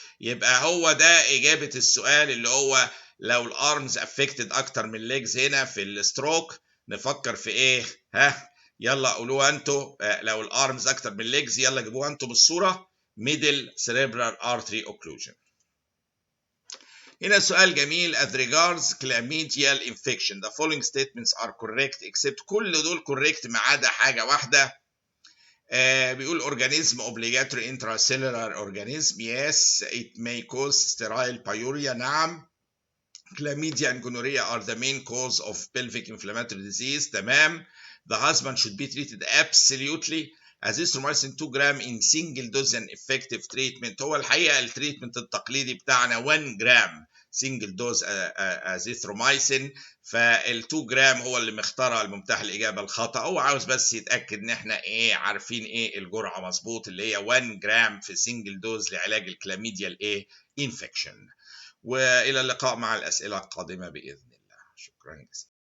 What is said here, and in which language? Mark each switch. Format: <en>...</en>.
<ar>يبقى هو ده اجابه السؤال اللي هو لو الارمز افكتد اكتر من الليجز هنا في الستروك نفكر في ايه؟ يلا قولوها انتوا، لو الارمز اكتر من الليجز يلا جيبوها انتوا بالصوره</ar> <en>middle cerebral artery occlusion.</en> <ar>هنا سؤال جميل</ar> <en>as regards chlamydial infection the following statements are correct except</en> <ar>كل دول correct ما عدا حاجه واحده. بيقول</ar> <en>organism obligatory intracellular organism yes it may cause sterile pyuria</en> <ar>نعم.</ar> <en>Chlamydia and gonorrhea are the main cause of pelvic inflammatory disease</en> <ar>تمام.</ar> <en>The husband should be treated absolutely. Azithromycin 2 gram in single dose and effective treatment.</en> <ar>هو الحقيقة التريتمنت التقليدي بتاعنا 1 جرام single dose azithromycin، فال 2 جرام هو اللي مخترع الممتاح الإجابة الخطأ، هو عاوز بس يتأكد إن إحنا إيه عارفين إيه الجرعة مظبوط اللي هي 1 جرام في single dose لعلاج الكلاميديا الإيه infection. وإلى اللقاء مع الأسئلة القادمة بإذن الله. شكرا جزيلا.</ar>